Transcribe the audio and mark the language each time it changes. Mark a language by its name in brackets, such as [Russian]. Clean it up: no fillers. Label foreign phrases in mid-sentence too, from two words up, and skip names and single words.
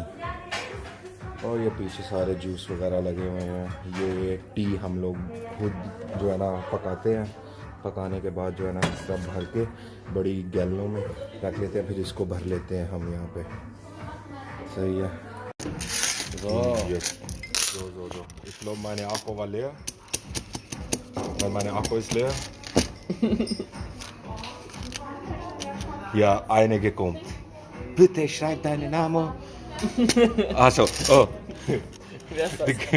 [Hindi] और ये पीछे सारे जूस वगैरह लगे हुए हैं। ये टी हम लोग खुद जो है ना पकाते हैं। पकाने के बाद जो है ना इस तरह भर के बड़ी गैलनों में रख लेते हैं, फिर इसको भर लेते हैं हम यहाँ पे। सही है। ये so. [German] Ich glaube, meine Akku war leer. Weil meine Akku ist leer. Ja, einige kommt. Bitte schreib deinen Namen. Achso, oh. Wer ist das?